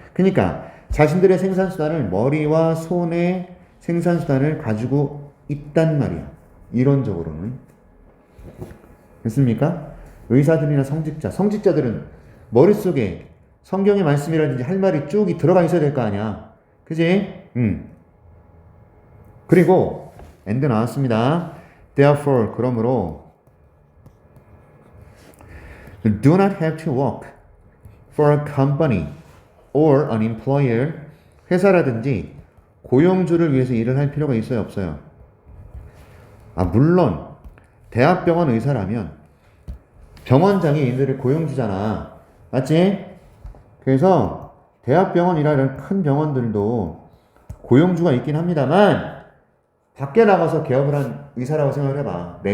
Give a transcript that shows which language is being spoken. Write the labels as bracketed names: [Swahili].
[Korean] 그러니까 자신들의 생산수단을, 머리와 손의 생산수단을 가지고 있단 말이야. 이론적으로는. 됐습니까? 의사들이나 성직자들은 머릿속에 성경의 말씀이라든지 할 말이 쭉 들어가 있어야 될 거 아니야. 그지? 그리고 and 나왔습니다. [English] Therefore, [Korean] 그러므로 [English] do not have to work for a company or an employer. [Korean] 회사라든지 고용주를 위해서 일을 할 필요가 있어요, 없어요? 물론 대학병원 의사라면 병원장이 얘네들의 고용주잖아. 맞지? 그래서 대학병원이라는 큰 병원들도 고용주가 있긴 합니다만 밖에 나가서 개업을 한 의사라고 생각을 해봐.